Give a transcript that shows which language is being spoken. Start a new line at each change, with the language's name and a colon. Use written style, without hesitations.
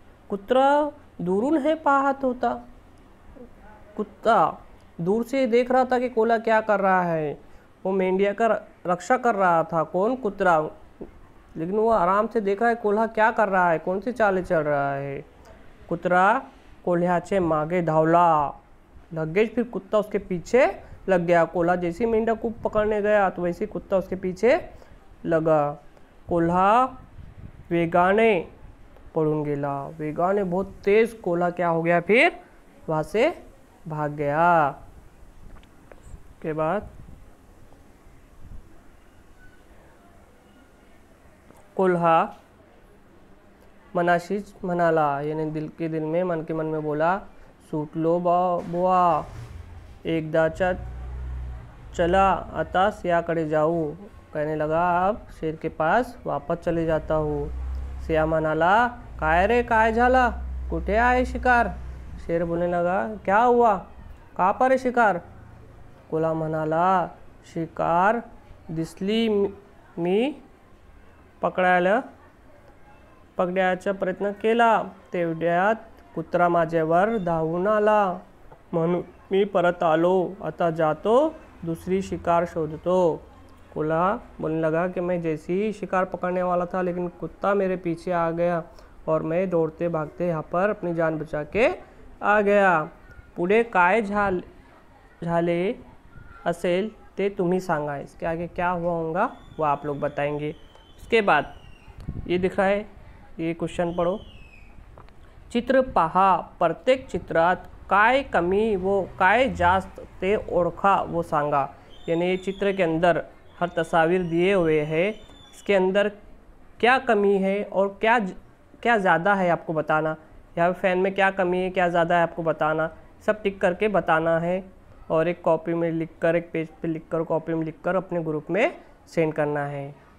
Marathi: कुत्रा दूरून है पाहत होता।
Hindi: कुत्ता दूर से देख रहा था कि कोल्हा क्या कर रहा है। वो मेंढिया का रक्षा कर रहा था। कौन? कुत्रा। लेकिन वो आराम से देख रहा है कोल्हा क्या कर रहा है, कौन सी चालें चल रहा है।
Marathi: कुत्रा कोल्ह्याचे मागे धावला।
Hindi: लगेज फिर कुत्ता उसके पीछे लग गया। कोल्हा जैसे ही मेंढा को पकड़ने गया तो वैसे कुत्ता उसके पीछे लगा।
Marathi: कोल्हा वेगाने पळून गेला।
Hindi: वेगाने बहुत तेज कोल्हा क्या हो गया? फिर वहाँ से भाग गया। के बाद
Marathi: कोल्हा मनाशीच म्हणाला
Hindi: यानी दिल के दिल में, मन के मन में बोला,
Marathi: सुटलो बुवा, एकदाचा चला, आता सिंहाकडे जाऊ।
Hindi: कहने लगा अब शेर के पास वापस चले जाता हूँ।
Marathi: सिंहा म्हणाला, काय रे, काय झाला, कुठे आहे शिकार?
Hindi: शेर बोलने लगा, क्या हुआ, कहाँ पर है शिकार?
Marathi: कोल्हा म्हणाला, शिकार दिसली, मी पकडायचा प्रयत्न केला, तेवढ्यात कुत्रा माझ्यावर धावून आला, म्हणून मी परत आलो, आता जातो दूसरी शिकार शोधतो।
Hindi: कोल्हा बोलने लगा कि मैं जैसे ही शिकार पकड़ने वाला था, लेकिन कुत्ता मेरे पीछे आ गया और मैं दौड़ते भागते यहाँ पर अपनी जान बचा के आ गया।
Marathi: पुढे काय झाले असेल ते तुम्ही सांगा।
Hindi: इसके आगे क्या हुआ होगा वो आप लोग बताएंगे। उसके बाद ये दिख रहा है, ये क्वेश्चन पढ़ो।
Marathi: चित्र पहा, प्रत्येक चित्रात काय कमी व काय जास्त ते ओळखा वो सांगा।
Hindi: यानी चित्र के अंदर हर तस्वीर दिए हुए हैं, इसके अंदर क्या कमी है और क्या ज़्यादा है आपको बताना। यहाँ फैन में क्या कमी है, क्या ज़्यादा है आपको बताना। सब टिक करके बताना है और एक कॉपी में लिखकर, एक पेज पे लिखकर, कॉपी में लिखकर अपने ग्रुप में सेंड करना है।